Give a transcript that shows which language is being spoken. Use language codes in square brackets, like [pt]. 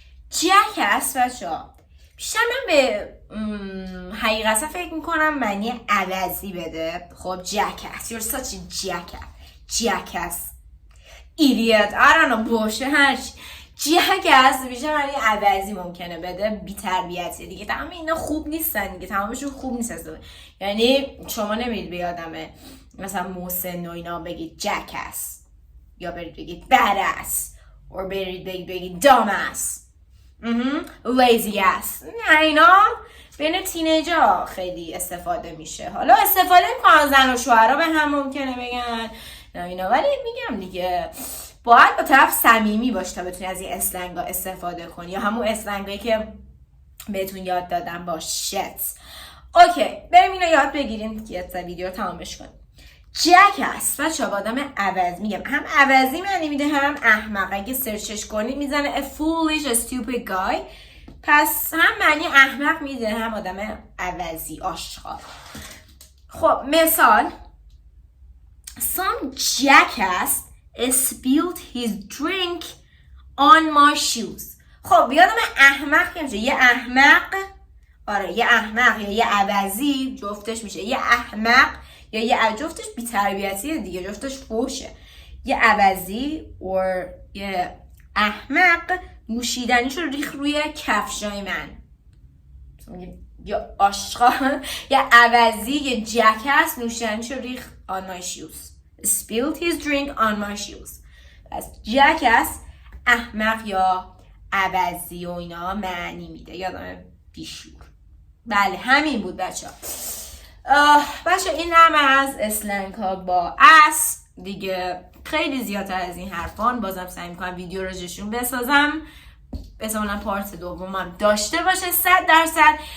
[fa] jackass بچه ها بیشتر من به حقیقتا فکر میکنم معنی عوضی بده. [en] خب jackass you're such a jackass idiot I don't know [fa] باشه هرچی. jackass بیشتر معنی عوضی ممکنه بده، بی تربیتی دیگه. تمام اینا خوب نیستن دیگه، تمامشون خوب نیست. یعنی شما نمیدید به آدمه مثلا محسن و اینا بگید jackass، یا برید بگید badass، or برید بگید dumbass، lazy ass. نه اینا بین تینیجا خیلی استفاده میشه. حالا استفاده میکنن زن و شوهرها به هم ممکنه بگن نه اینا، ولی میگم دیگه باید با طرف صمیمی باشه تا بتونی از این اسلنگا استفاده کنی، یا همون اسلنگایی که بهتون یاد دادم با شت. اوکی بریم اینو یاد بگیریم که ویدیو رو تمامش کنیم. jackass بچه‌ها با آدم عوض میگم، هم عوضی معنی میده هم احمق. اگه سرچش کنید میزنه [en] a foolish a stupid guy، [fa] پس هم معنی احمق میده هم آدم عوضی آشغال. خب مثال [en] some jackass spilled his drink on my shoes. [fa] خب یادم احمق که میشه یه احمق، آره یه احمق یا یه عوضی جفتش میشه یه احمق یا یه جفتش بی‌تربیتیه دیگه، جفتش فوشه. یه عوضی و یه احمق نوشیدنیشو ریخ روی کفشای من، یا آشغال. یه عوضی یه jackass نوشیدنیشو ریخ [en] on my shoes. spilled his drink on my shoes. [fa] پس jackass احمق یا عوضی و اینا معنی میده، یادم بیشور. بله همین بود بچه بچه این همه از اسلنگ ها با اس دیگه. خیلی زیادتر از این حرفان بازم سعی میکنم ویدیو راجعشون بسازم، احتمالاً پارت دومم داشته باشه 100%.